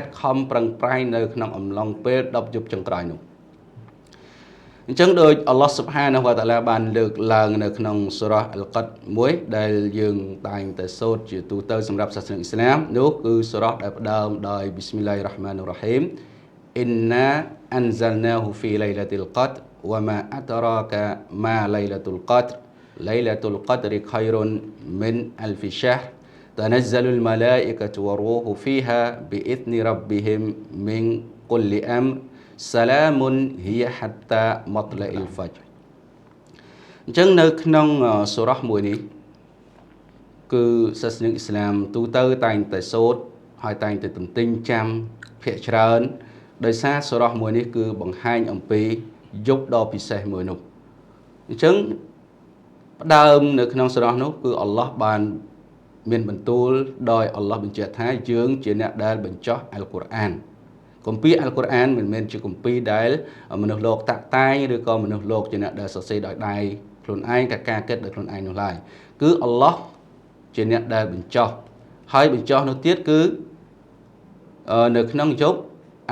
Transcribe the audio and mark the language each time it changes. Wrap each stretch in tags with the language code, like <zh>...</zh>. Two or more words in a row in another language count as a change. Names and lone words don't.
<km>ខំប្រឹងប្រែងនៅក្នុងអំឡុងពេល10យប់ចុងក្រោយនោះអញ្ចឹងដោយ</km> <ar>الله سبحانه وتعالى</ar> <km>បានលើកឡើងនៅក្នុងសូរ៉ាអ ល់កតមួយដែលយើងតែងតែសូត្រជាទូទៅសម្រាប់សាសនាអ៊ីស្លាមនោះគឺសូរ៉ាដែលផ្ដើមដោយ</km> <ar>بسم الله الرحمن الر حيم إنا أنزلناه في ليلة القدر وما أدراك ما ليلة លកតរ ليلة القدر خير من ألف شهر تنزل الملائكة والروح فيها بإذن ربهم من كل أمر سلام هي حتى مطلع الفجر</ar> <km>អញ្ចឹងនៅក្នុងសូរ៉ាមួយនេះគឺសាសនាអ៊ីស្លាមទូទៅតែងតែសូត្រហើយតែងតែទន្ទិញចាំភាគច្រើនដោយសារសូរ៉ាមួយនេះ គឺបង្ហាញអំពីយប់ដ៏ពិសេសមួយនោះអញ្ចឹងផ្ដើមនៅក្នុងសូរ៉ានោះគឺអល់ឡោះបានមានបន្ទូលដោយអល់ឡោះបញ្ជាក់ថាយើងជាអ្នកដែលបញ្ចុះអល់កុរអានគម្ពីរអល់កុរអានមិនមែនជាគម្ពីរដែលមនុស្សលោកតាក់តែងឬក៏មនុស្សលោកជាអ្នកដែលសរសេរដោយដៃខ្លួនឯងការគិតដោយខ្លួនឯងនោះឡើយគឺអល់ឡោះជាអ្នកដែលបញ្ចុះហើយបញ្ចុះនោះទៀតគឺនៅក្នុងយប់អ</km>